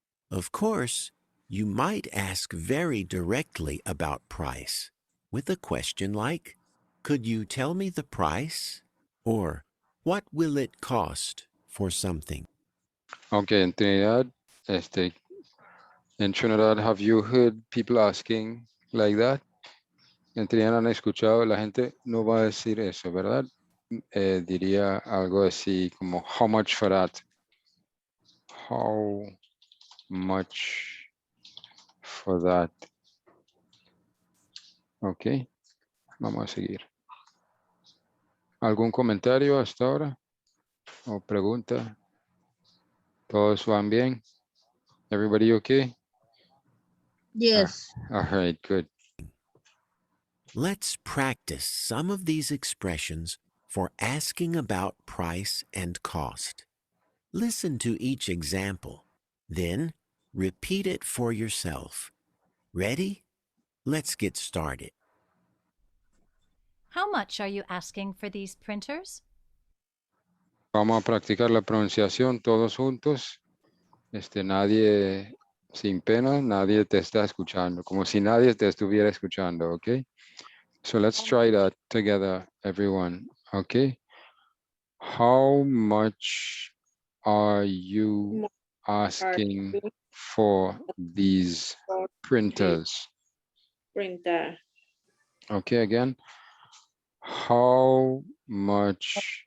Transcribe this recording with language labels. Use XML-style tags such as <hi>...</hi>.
<en>Of course, you might ask very directly about price with a question like, could you tell me the price? Or, what will it cost for something? Okay,</en> <es>en Trinidad,</es> <en>in Trinidad, have you heard people asking like that?</en> <es>En Trinidad han escuchado, la gente no va a decir eso, ¿verdad? Diría algo así como,</es> <en>how much for that? How much for that?</en> <es>Ok, vamos a seguir. ¿Algún comentario hasta ahora? ¿O pregunta? ¿Todos van bien?</es> <en>Everybody okay? Yes. All right, good. Let's practice some of these expressions for asking about price and cost. Listen to each example, then repeat it for yourself. Ready? Let's get started. How much are you asking for these printers?</en> <es>Vamos a practicar la pronunciación todos juntos. Nadie, sin pena, nadie te está escuchando, como si nadie te estuviera escuchando, okay?</es> <en>So let's try that together, everyone, okay? How much are you asking for these printers? Printer. Okay, again. How much</en>